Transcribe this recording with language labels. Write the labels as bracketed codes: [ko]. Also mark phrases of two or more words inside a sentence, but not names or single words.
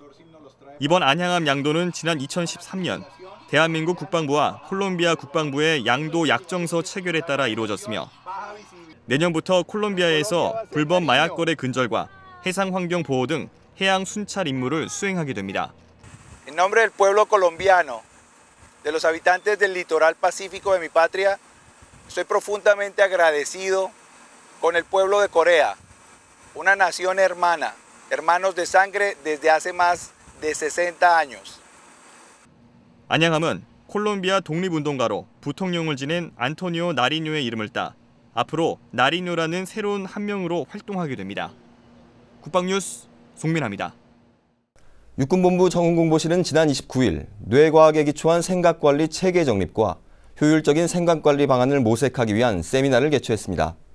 [ko] 이번 안양함 양도는 지난 2013년 대한민국 국방부와 콜롬비아 국방부의 양도 약정서 체결에 따라 이루어졌으며 내년부터 콜롬비아에서 불법 마약 거래 근절과 해상 환경 보호 등 해양 순찰 임무를 수행하게 됩니다. [es] En nombre del pueblo colombiano, de los habitantes del litoral pacífico de mi patria, estoy profundamente agradecido con el pueblo de Corea, una nación hermana, hermanos de sangre desde hace más de 60 años. [ko] 안양함은 콜롬비아 독립운동가로 부통령을 지낸 안토니오 나리뇨의 이름을 따 앞으로 나리뇨라는 새로운 함명으로 활동하게 됩니다. 국방뉴스 송민아입니다. 육군본부 정훈공보실은 지난 29일 뇌과학에 기초한 생각관리 체계 정립과 효율적인 생각관리 방안을 모색하기 위한 세미나를 개최했습니다.